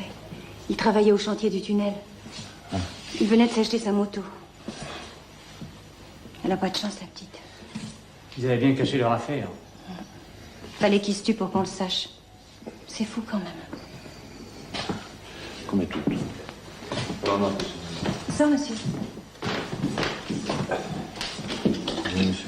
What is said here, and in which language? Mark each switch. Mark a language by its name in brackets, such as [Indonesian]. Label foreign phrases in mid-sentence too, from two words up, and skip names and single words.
[French] Il travaillait au chantier du tunnel. Ah. Il venait de s'acheter sa moto. Elle n'a pas de chance, la petite. Ils avaient bien caché leur affaire. Fallait qu'il se tue pour qu'on le sache. C'est fou quand même. [Italian] come tutto. Buonanotte, signore. [French] Ça, monsieur. Oui, monsieur.